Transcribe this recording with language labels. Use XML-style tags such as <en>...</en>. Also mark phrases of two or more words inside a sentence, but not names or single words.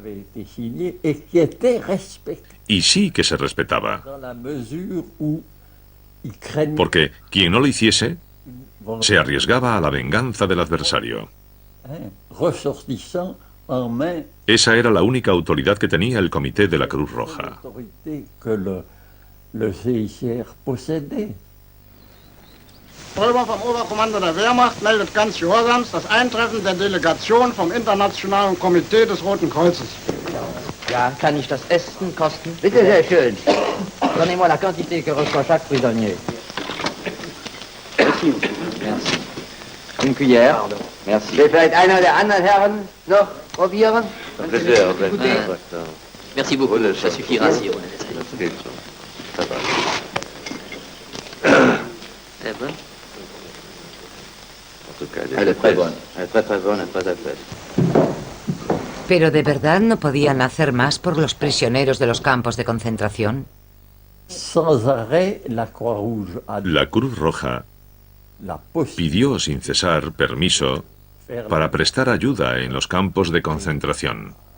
<es>Y sí que se respetaba. Porque quien no lo hiciese se arriesgaba a la venganza del adversario. Esa era la única autoridad que tenía el Comité de la Cruz Roja.</es> <de>Drüber vom Oberkommando der Wehrmacht meldet ganz gehorsams das Eintreffen der Delegation vom Internationalen Komitee des Roten Kreuzes. Ja, kann ich das Essen kosten? Bitte, sehr schön.</de> <fr>Donnez-moi la quantité que reçoit chaque prisonnier. Merci. Merci. Une cuillère. Pardon. Merci.</fr> <de>Will vielleicht einer der anderen Herren noch probieren?</de> <fr>Merci beaucoup. Ça suffira si on est très bonne. Elle est très bonne. Elle est très bonne, très très.</fr> <es>¿Pero de verdad no podían hacer más por los prisioneros de los campos de concentración? La Cruz Roja pidió sin cesar permiso para prestar ayuda en los campos de concentración.</es>